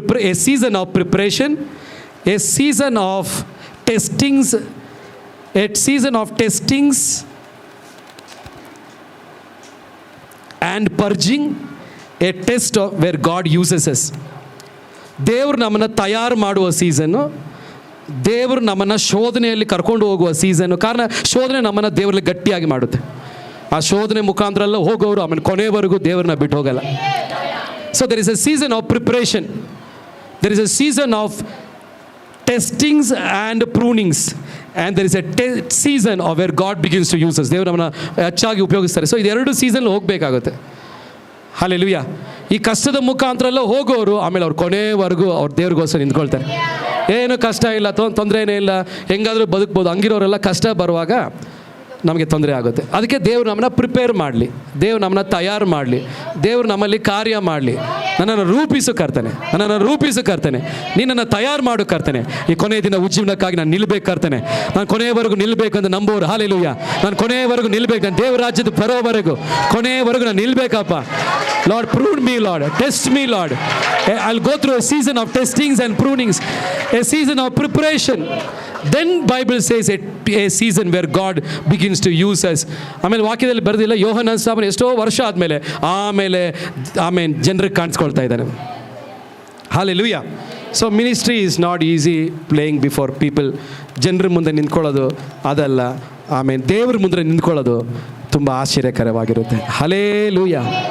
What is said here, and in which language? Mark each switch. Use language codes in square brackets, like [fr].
[en] A season of preparation, a season of testings, a season of testings and purging, a test of where God uses us. [kn] ದೇವರು ನಮ್ಮನ್ನು ತಯಾರು ಮಾಡುವ season, ದೇವರು ನಮ್ಮನ್ನು ಶೋಧನೆಯಲ್ಲಿ ಕರ್ಕೊಂಡು ಹೋಗುವ ಸೀಸನ್ನು. ಕಾರಣ ಶೋಧನೆ ನಮ್ಮನ್ನು ದೇವರಲ್ಲಿ ಗಟ್ಟಿಯಾಗಿ ಮಾಡುತ್ತೆ. ಆ ಶೋಧನೆ ಮುಖಾಂತರ ಎಲ್ಲ ಹೋಗೋರು ಆಮೇಲೆ ಕೊನೆಯವರೆಗೂ ದೇವ್ರನ್ನ ಬಿಟ್ಟು ಹೋಗಲ್ಲ. [en] So there is a season of preparation, there is a season of testings and prunings, and there is a season of where God begins to uses. [kn] ದೇವರು ನಮ್ಮನ್ನು ಹೆಚ್ಚಾಗಿ ಉಪಯೋಗಿಸ್ತಾರೆ. ಸೊ ಇದೆರಡು ಸೀಸನ್ ಹೋಗಬೇಕಾಗುತ್ತೆ. ಹಲ್ಲೆಲೂಯಾ. ಈ ಕಷ್ಟದ ಮುಖಾಂತರ ಎಲ್ಲ ಹೋಗೋರು ಆಮೇಲೆ ಅವ್ರು ಕೊನೆವರೆಗೂ ಅವ್ರ ದೇವ್ರಿಗೋಸ್ಕರ ನಿಂತ್ಕೊಳ್ತಾರೆ. ಏನು ಕಷ್ಟ ಇಲ್ಲ, ತೊಂದರೆ ಏನೇ ಇಲ್ಲ, ಹೆಂಗಾದರೂ ಬದುಕ್ಬೋದು. ಹಂಗಿರೋರೆಲ್ಲ ಕಷ್ಟ ಬರುವಾಗ ನಮಗೆ ತೊಂದರೆ ಆಗುತ್ತೆ. ಅದಕ್ಕೆ ದೇವರು ನಮ್ಮನ್ನ ಪ್ರಿಪೇರ್ ಮಾಡಲಿ, ದೇವರು ನಮ್ಮನ್ನ ತಯಾರು ಮಾಡಲಿ, ದೇವರು ನಮ್ಮಲ್ಲಿ ಕಾರ್ಯ ಮಾಡಲಿ. ನನ್ನನ್ನು ರೂಪಿಸು ಕರ್ತನೆ, ನಿನ್ನನ್ನು ತಯಾರು ಮಾಡು ಕರ್ತನೆ. ಈ ಕೊನೆಯ ದಿನ ಉಜ್ಜೀವನಕ್ಕಾಗಿ ನಾನು ನಿಲ್ಬೇಕು ಕರ್ತನೆ. ನಾನು ಕೊನೆಯವರೆಗೂ ನಿಲ್ಬೇಕಂತ ನಂಬೋರು. ಹಲ್ಲೆಲೂಯಾ. ನಾನು ಕೊನೆಯವರೆಗೂ ನಿಲ್ಬೇಕು, ನಾನು ದೇವರ ರಾಜ್ಯದ ಬರೋವರೆಗೂ ಕೊನೆಯವರೆಗೂ ನಾನು ನಿಲ್ಬೇಕಪ್ಪ. [en] Lord, prune me, Lord. Test me, Lord. I'll go through a season of testings and prunings, a season of preparation. Then Bible says a season where God begins to use us. [kn] ಆಮೇಲೆ ವಾಕ್ಯದಲ್ಲಿ ಬರೆದಿಲ್ಲ, ಯೋಹನ ಸಾಬನ್ ಎಷ್ಟೋ ವರ್ಷ ಆದಮೇಲೆ ಆಮೇಲೆ ಜನರಿಗೆ ಕಾಣಿಸ್ಕೊಳ್ತಾ ಇದ್ದಾನೆ. Hallelujah. So ministry is not easy playing before people. ಜನರ ಮುಂದೆ ನಿಂತ್ಕೊಳ್ಳೋದು ಅದಲ್ಲ, ಆಮೇಲೆ ದೇವ್ರ ಮುಂದೆ ನಿಂತ್ಕೊಳ್ಳೋದು ತುಂಬ ಆಶ್ಚರ್ಯಕರವಾಗಿರುತ್ತೆ. ಹಲ್ಲೆಲೂಯಾ.